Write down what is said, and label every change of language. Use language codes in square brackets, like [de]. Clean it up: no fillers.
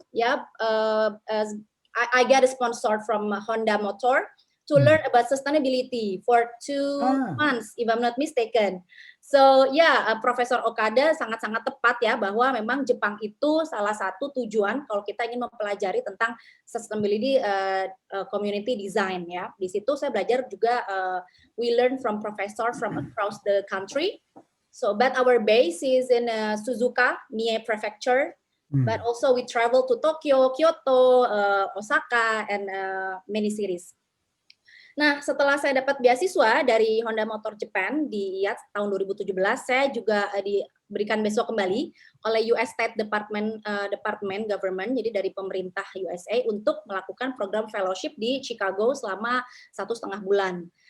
[en] Yeah, I got a sponsor from Honda Motor to learn about sustainability for 2 months, if I'm not mistaken. [id] So Profesor Okada sangat-sangat tepat ya bahwa memang Jepang itu salah satu tujuan kalau kita ingin mempelajari tentang sustainability community design ya. Di situ saya belajar juga [en] we learn from professor from across the country. So but our base is in Suzuka, Mie Prefecture. But also we travel to Tokyo, Kyoto, Osaka, and many cities. [id] Nah, setelah saya dapat beasiswa dari Honda Motor Japan di tahun 2017, saya juga diberikan beasiswa kembali oleh US State Department Government, jadi dari pemerintah USA untuk melakukan program fellowship di Chicago selama 1,5 bulan.